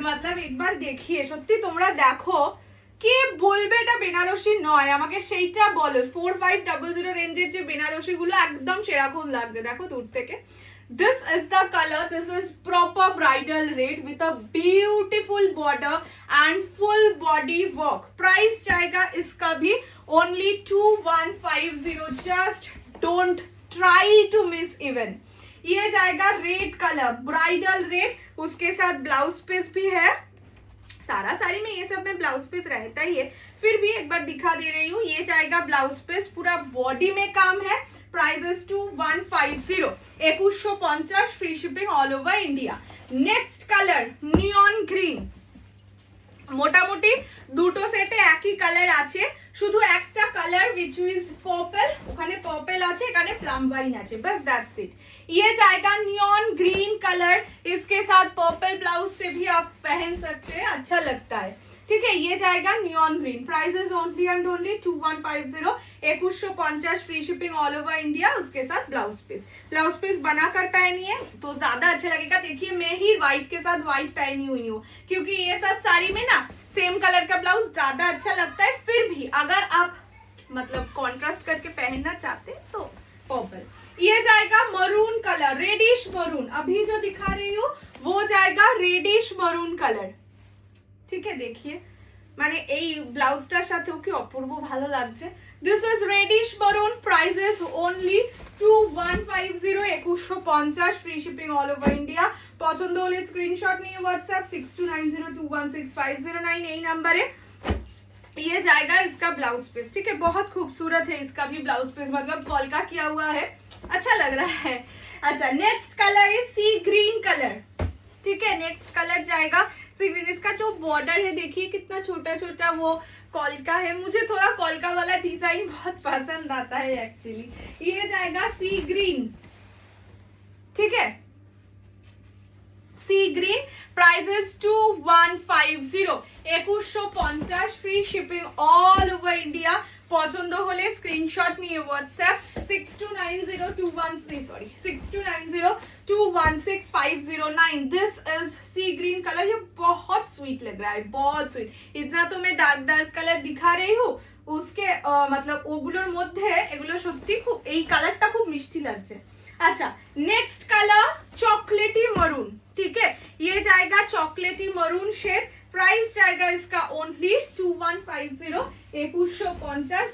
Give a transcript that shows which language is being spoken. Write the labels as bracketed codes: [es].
[hi] मतलब एक बार देखिए, [bn] সত্যি তোমরা দেখো, কে বলবে এটা বেনারসি নয়, আমাকে সেইটা বলো। 4500 রেঞ্জের যে বেনারসি গুলো একদম সেরকম লাগছে, দেখো দূর থেকে। [en] This is the color. This is proper bridal red with a beautiful border and full body work. [hi] Price जाएगा इसका भी only 2150. [en] Just don't try to miss even. [hi] ये जाएगा रेड कलर, ब्राइडल रेड, उसके साथ ब्लाउज पीस भी है. सारा साड़ी में ये सब में ब्लाउज पीस रहता ही है, फिर भी एक बार दिखा दे रही हूँ. ये जाएगा ब्लाउज पीस, पूरा बॉडी में काम है. [en] Price is 2150, 2150, free shipping all over India. [bn] Next colour neon green. মোটামুটি দুটো সেটে একই কালার আছে, শুধু একটা কালার [en] which is purple, [bn] ওখানে पर्पल আছে, এখানে প্লাম वाइन আছে, [en] बस that's it. [hi] ये जाएगा नियॉन ग्रीन कलर, इसके साथ पर्पल ब्लाउज से भी आप पहन सकते हैं, अच्छा लगता है. ठीक है, ये जाएगा neon green. [en] Price is only and only 2150, 2150, free shipping all over India. [hi] उसके साथ ब्लाउज पीस बनाकर पहनिए तो ज्यादा अच्छा लगेगा. देखिए मैं ही व्हाइट के साथ व्हाइट पहनी हुई हूँ, क्योंकि ये सब साड़ी में ना सेम कलर का ब्लाउज ज्यादा अच्छा लगता है. फिर भी अगर आप मतलब कॉन्ट्रास्ट करके पहनना चाहते हैं तो पर्पल. ये जाएगा मरून कलर, रेडिश मरून. अभी जो दिखा रही हूँ वो जाएगा रेडिश मरून कलर. [bn] ঠিক আছে, দেখিয়ে মানে এই ব্লাউজটার সাথেও কি অপূর্ব ভালো লাগছে. [en] This is reddish maroon. Price is only 2150, 2150, free shipping all over India. [bn] পছন্দ হলে স্ক্রিনশট নিয়ে হোয়াটসঅ্যাপ 6290216509 এই नंबर. [hi] ये जाएगा इसका ब्लाउज पीस. ठीक है, बहुत खूबसूरत है इसका भी ब्लाउज पीस, मतलब कॉलका किया हुआ है, अच्छा लग रहा है. अच्छा, नेक्स्ट कलर है सी ग्रीन कलर. ठीक है, नेक्स्ट कलर जाएगा सी ग्रीन. इसका जो बॉर्डर है देखिए कितना छोटा छोटा वो कॉलका है. मुझे थोड़ा कॉलका वाला डिजाइन बहुत पसंद आता है एक्चुअली. ये जाएगा सी ग्रीन. ठीक है, सी green. [en] Price is 2150, 2150, free shipping all over India. [bn] পছন্দ হলে স্ক্রিনশট নিয়ে WhatsApp 6290216509. [en] This is sea green colour. [hi] ये बहुत स्वीट लग रहा है, बहुत स्वीट. इतना तो मैं डार्क कलर दिखा रही हूँ, उसके मतलब [bn] ওগুলোর মধ্যে এগুলো সত্যি খুব, এই কালারটা খুব মিষ্টি লাগছে. [hi] अच्छा, नेक्स्ट कलर चॉकलेटी मरून. ठीक है, ये जाएगा चॉकलेटी मरून शेड. प्राइस जाएगा इसका ओनली 2150, 2150.